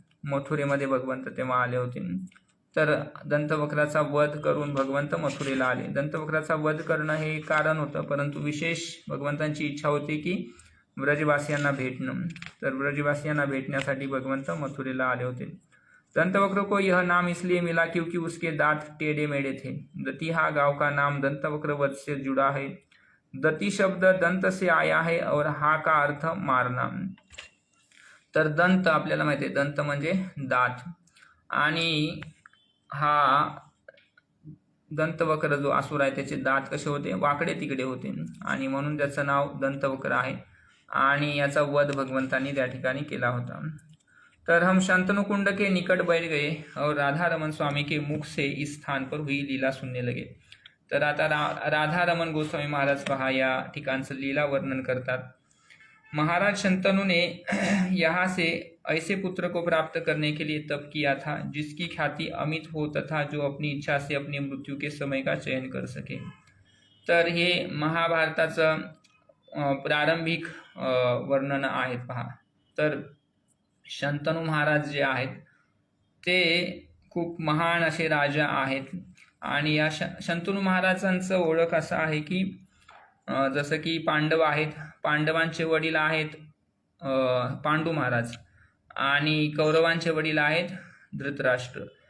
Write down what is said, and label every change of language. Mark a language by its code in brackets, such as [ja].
[mr] मथुरेमध्ये भगवंत तेव्हा आले होते। तर दंतवक्राचा वध करून भगवंत मथुरेला आले। दंतवक्राचा वध करणं हे कारण होतं परंतु विशेष भगवंतांची इच्छा होती की ब्रजवासियांना भेटणं। तर ब्रजवासियांना भेटण्यासाठी भगवंत मथुरेला आले होते। [hi] दंतवक्र को यह नाम इसलिए मिला क्योंकि उसके दांत टेढ़े मेढ़े थे। दतिहा गांव का नाम दंतवक्र वध से जुड़ा है। दती शब्द दंत से आया है और हा का अर्थ मारना। [mr] तर दंत आपल्याला माहिती आहे, दंत म्हणजे दात, आणि हा दंतवक्र जो असुर आहे त्याचे दात कसे होते, वाकडे तिकडे होते, आणि म्हणून त्याचं नाव दंतवक्र आहे, आणि याचा वध भगवंतांनी त्या ठिकाणी केला होता। [hi] तर हम शंतनु कुंड के निकट बैठ गए और राधा रमन स्वामी के मुख से इस स्थान पर हुई लीला सुनने लगे। [mr] तर आता राधा रमन गोस्वामी महाराज पहा या ठिकाणचं लीला वर्णन करतात। [hi] महाराज शंतनु ने यहाँ से ऐसे पुत्र को प्राप्त करने के लिए तप किया था जिसकी ख्याति अमित हो तथा जो अपनी इच्छा से अपनी मृत्यू के समय का चयन कर सके। [mr] तर हे महाभारताचं प्रारंभिक वर्णन आहेत पहा। तर शंतनु महाराज जे आहेत ते खूप महान असे राजा आहेत, आणि या शंतनु महाराजांचं ओळख असं आहे की जसं की पांडव आहेत, पांडवांचे वडील आहेत पांडू महाराज, आणि कौरवांचे वडील आहेत धृतराष्ट्र।